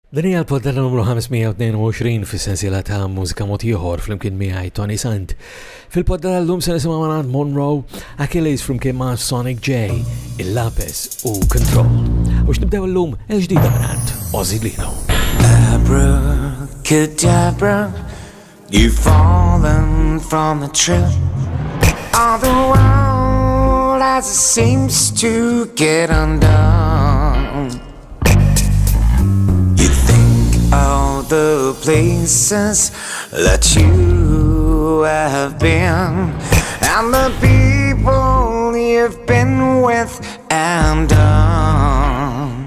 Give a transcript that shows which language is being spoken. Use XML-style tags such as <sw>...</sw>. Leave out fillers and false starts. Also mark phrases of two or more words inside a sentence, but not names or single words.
<mt>Dan hija l-poddata numru 522 fis-sensiela ta' mużika mod ieħor flimkien miegħi Tony Sant. Fil-poddata llum se nisimgħu mingħand Monroe, Achilles flimkien ma' Sonic J, Il-Lapis u Control. U x'nibdew llum il-ġdida mingħand Ozzy Lino.</mt> <en>Abracadabra, you've fallen from the trip. All the world as it seems to get undone. You think all the places that you have been, and the people you've been with and done.</en>